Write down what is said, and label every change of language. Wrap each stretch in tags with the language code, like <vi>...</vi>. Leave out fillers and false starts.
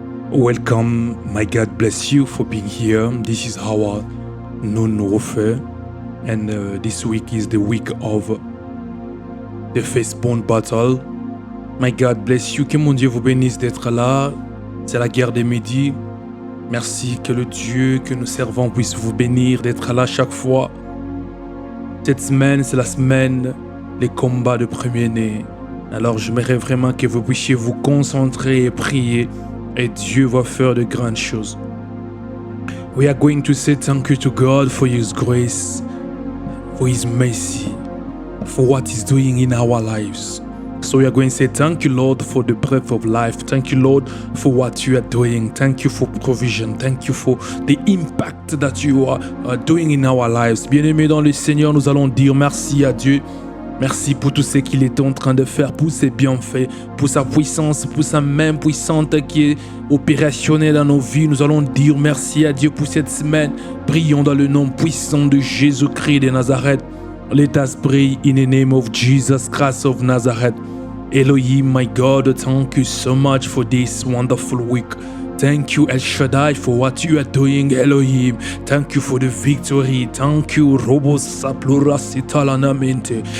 <en>Welcome, my God bless you for being here. This is our noon warfare, and this week is the week of the firstborn battle. My God bless you,</en> <fr>que mon Dieu vous bénisse d'être là. C'est la guerre des midis. Merci que le Dieu que nous servons puisse vous bénir d'être là chaque fois. Cette semaine, c'est la semaine des combats de premier-né. Alors j'aimerais vraiment que vous puissiez vous concentrer et prier. Et Dieu va faire de grandes choses.</fr> <en>We are going to say thank you to God for His grace, for His mercy, for what He's doing in our lives. So we are going to say thank you, Lord, for the breath of life. Thank you, Lord, for what you are doing. Thank you for provision. Thank you for the impact that you are doing in our lives.</en> <fr>Bien-aimés dans le Seigneur, nous allons dire merci à Dieu. Merci pour tout ce qu'il est en train de faire, pour ses bienfaits, pour sa puissance, pour sa main puissante qui est opérationnelle dans nos vies. Nous allons dire merci à Dieu pour cette semaine. Prions dans le nom puissant de Jésus-Christ de Nazareth.</fr> <en>Let us pray in the name of Jesus Christ of Nazareth. Elohim, my God, thank you so much for this wonderful week. Thank you, El Shaddai, for what you are doing, Elohim. Thank you for the victory. Thank you, Robo Saplura Sitalanamente.</en>